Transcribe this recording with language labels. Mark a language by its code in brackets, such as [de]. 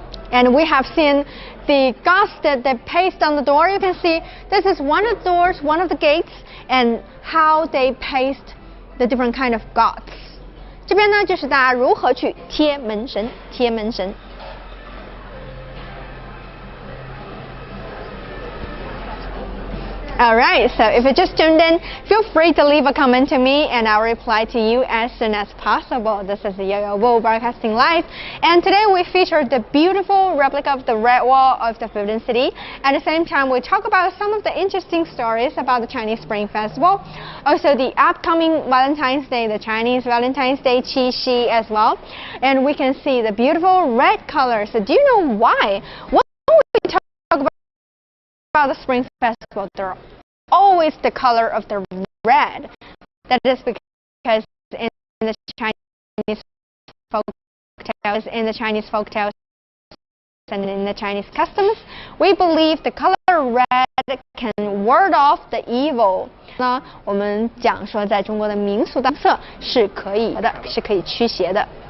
[en] And we have seen the gods that they pasted on the door. You can see this is one of the doors, one of the gates, and how they paste the different kind of gods. [zh] 这边呢就是大家如何去贴门神。 [en] Alright, so if you just tuned in, feel free to leave a comment to me and I'll reply to you as soon as possible. This is Yo-Yo Wu broadcasting live, and today we featured the beautiful replica of the Red Wall of the Forbidden City. At the same time, we talk about some of the interesting stories about the Chinese Spring Festival, also the upcoming Valentine's Day, the Chinese Valentine's Day Qixi as well, and we can see the beautiful red color. So do you know why? When we talk about the Spring Festival, they're always the color of the red. That is because in the Chinese folk tales, and in the Chinese customs, we believe the color red can ward off the evil. [zh] 那我们讲说，在中国的民俗当中是可以驱邪的。